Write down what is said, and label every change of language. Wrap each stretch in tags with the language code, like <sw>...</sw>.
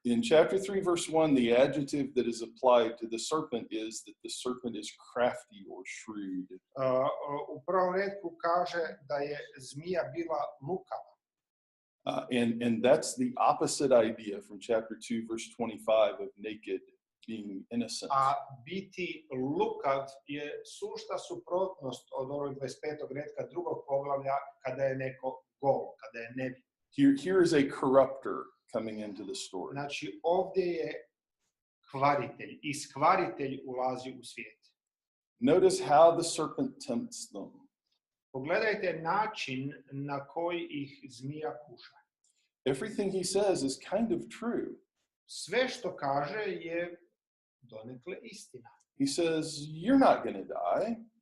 <en>In chapter 3, verse 1, the adjective that is applied to the serpent is that the serpent is crafty or shrewd.</en> <hr>U prvom retku kaže da je zmija bila lukava.</hr> <en>And that's the opposite idea from chapter 2, verse 25 of naked being innocent.</en> <hr>A biti lukav je sušta suprotnost od ovog 25. retka drugog poglavlja kada je neko gol, kada je nevin.</hr> <en>Here is a corrupter coming into the story.</en> <hr>Znači, ovdje je kvaritelj, iskvaritelj ulazi u svijet.</hr> <en>Notice how the serpent tempts them.</en> <hr>Pogledajte način na koji ih zmija kuša.</hr> <en>Everything he says is kind of true.</en> <hr>Sve što kaže je donekle istina.</hr> <en>He says, you're not going to die.</en>